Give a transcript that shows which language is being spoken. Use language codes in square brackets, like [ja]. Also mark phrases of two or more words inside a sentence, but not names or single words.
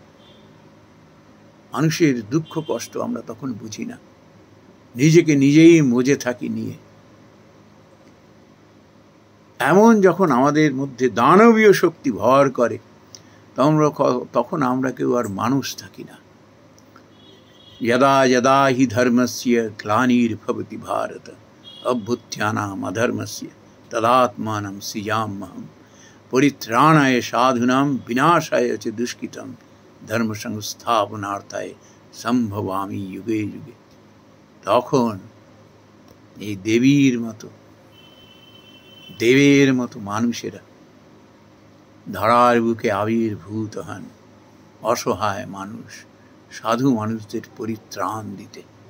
[bn] মানুষের দুঃখ কষ্ট আমরা তখন বুঝি না, নিজেকে নিজেই মজে থাকি নিয়ে। এমন যখন আমাদের মধ্যে দানবীয় শক্তি ভর করে তখন আমরা কেউ আর মানুষ থাকি না। [sa] यदा यदा हि धर्मस्य ग्लानिर्भवति भारत अभ्युत्थानाम् अधर्मस्य तदात्मानं सृजाम्यहं परित्राणाय साधूनां विनाशाय च दुष्कृतं धर्म संस्थापनार्थाय সম্ভবামি যুগে যুগে। [bn] তখন এই দেবের মতো মানুষেরা ধরার বুকে আবির্ভূত হন, অসহায় মানুষ, সাধু মানুষদের পরিত্রাণ দিতে।